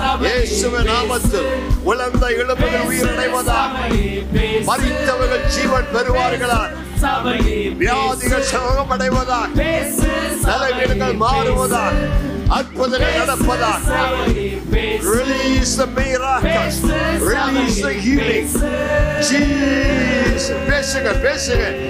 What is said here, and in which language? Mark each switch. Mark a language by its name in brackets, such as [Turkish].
[Tamil] இயேசுவின் நாமத்தில் உலர்ந்த எலும்புகள் உயிரடைவதாக, மரித்தவர்கள் ஜீவன் பெறுவார்களா, வியாதிகள் சுகமடைவதாக, தலைவீடுகள் மாறுவதாக, அற்புதங்கள் நடப்பதாக. [English] Release the miracles, release the healing. [Tamil] Jesus, பேசுங்க, பேசுங்க.